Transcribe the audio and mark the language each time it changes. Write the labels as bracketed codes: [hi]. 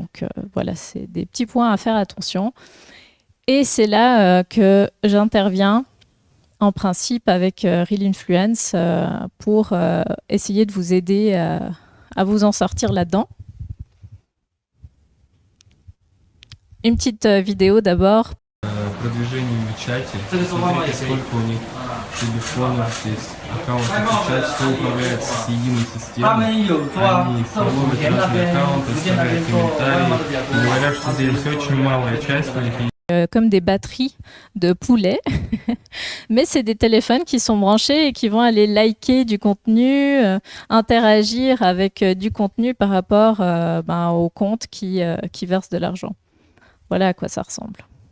[fr] Donc voilà, c'est des petits points à faire attention. Et c'est là que j'interviens en principe avec Real Influence pour essayer de vous aider à vous en sortir là-dedans. Une petite vidéo d'abord. [ru] Продвижением в чате. Смотрите, сколько у них телефонов есть, аккаунтов в чате, все управляется с единой системой. Они фолловят разные аккаунты, оставляют комментарии. И говорят, что здесь очень малая часть у них. [fr] Comme des batteries de poulets, mais c'est des téléphones qui sont branchés et qui vont aller liker du contenu, interagir avec du contenu par rapport au compte qui verse de l'argent. Voilà à quoi ça ressemble.